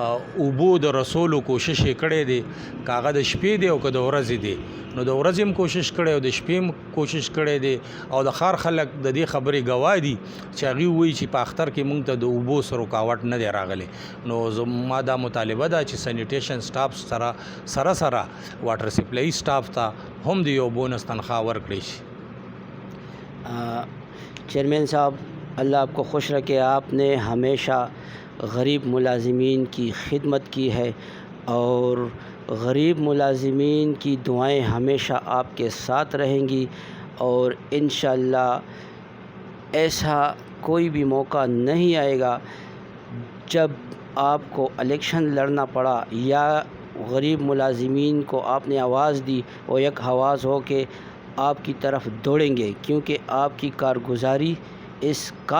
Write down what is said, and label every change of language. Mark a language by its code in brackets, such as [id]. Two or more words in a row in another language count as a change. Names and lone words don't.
[ps] اوبو د رسولو کوشش یې کړی دی که هغه د شپې دی او که د ورځې دی نو د ورځې هم کوشش کړی او د شپې هم کوشش کړی دی او د خار خلک د دې خبرې ګواه دي چې هغوی وایي چې په اختر کې موږ ته د اوبو سره رکاوټ نه دی راغلی نو زما دا مطالبه ده چې [en] sanitation staff [ps] سره [en] water supply staff [ps] ته هم د یو بونس تنخواه ورکړی شي [ur] چیئرمین صاحب اللہ آپ کو خوش رکھے آپ نے ہمیشہ غریب ملازمین کی خدمت کی ہے اور غریب ملازمین کی دعائیں ہمیشہ آپ کے ساتھ رہیں گی اور انشاءاللہ ایسا کوئی بھی موقع نہیں آئے گا جب آپ کو الیکشن لڑنا پڑا یا غریب ملازمین کو آپ نے آواز دی وہ یک آواز ہو کے آپ کی طرف دوڑیں گے کیونکہ آپ کی کارگزاری اس